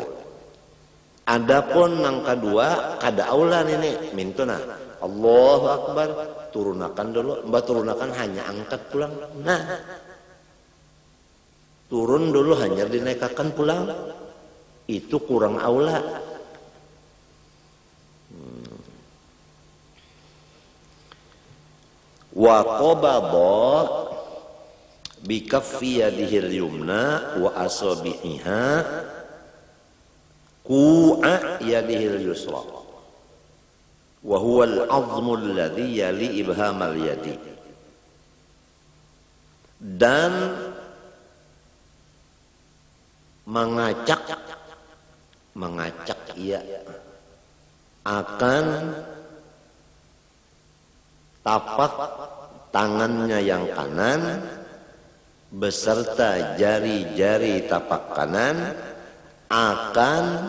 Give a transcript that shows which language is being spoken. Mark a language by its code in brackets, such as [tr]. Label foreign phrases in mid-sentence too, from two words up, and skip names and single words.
[bjn] Adapun nang kedua kada aula ini mintuna [ar] الله أكبر [bjn] turunakan dulu, mbak turunakan hanya angkat pulang. Nah, turun dulu hanya dinaikkan pulang. [id] Itu kurang aula. [ar] وقبض بكف يده اليمنى وأصابعها كوع يده اليسرى وهو العظم الذي يلي إبهام اليد, [id] dan mengacak ia akan tapak tangannya yang kanan beserta jari-jari tapak kanan akan